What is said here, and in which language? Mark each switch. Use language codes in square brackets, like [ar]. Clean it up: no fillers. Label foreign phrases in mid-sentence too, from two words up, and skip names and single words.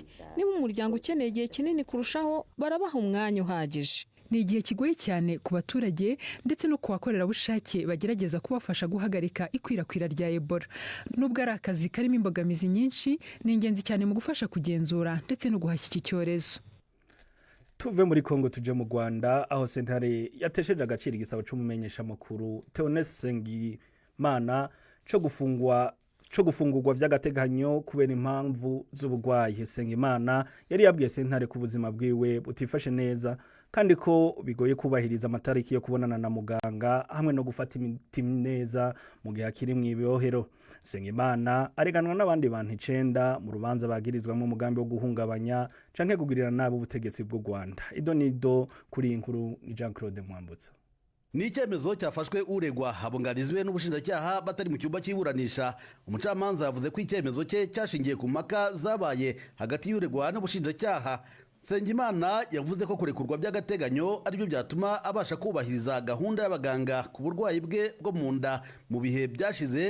[rw] Niba umuryango ukeneye igihe kinini kurushaho barabaha umwanya uhagije. Ni igihe kigoye cyane ku baturage ndetse no ku bakorerabushake bagerageza kubafasha guhagarika ikwirakwira rya Ebola. Nubwo ari akazi karimo imbogamizi nyinshi, ni ingenzi cyane mu gufasha kugenzura ndetse no guhashya iki cyorezo. [rn] Tuve muri Kongo tuje mu Rwanda aho sentare yatesheje agaciro igisabo cy'umumenyesha makuru Theoneste Nsengimana cyo gufungurwa vy'agateganyo kubera impamvu z'ubugwayi. Nsengimana yari yabwiye sentare ku buzima bwiwe butifashe neza kandi ko bigoye kubahiriza amatariki yo kubonana na muganga hamwe no gufata imiti neza mu gihe akiri mu ibohero. Nsengimana areganwa n'abandi bantu 9 mu rubanza bagirizwamo umugambi wo guhungabanya canke kugirira nabi ubutegetsi bw'u Rwanda. Idonido kuri inkuru ni Jean-Claude Mwambutsa. [rw] Ni icyemezo cyafashwe uregwa habungarizwe n'ubushinjacyaha batari mu cyumba cy'iburanisha. Umucamanza yavuze ko icyemezo cye cyashingiye ku mpaka zabaye hagati y'uregwa n'ubushinjacyaha. Nsengimana yavuze ko kurekurwa by'agateganyo aribyo byatuma abasha kubahiriza gahunda y'abaganga ku burwayi bwe bwo mu nda mu bihe byashize.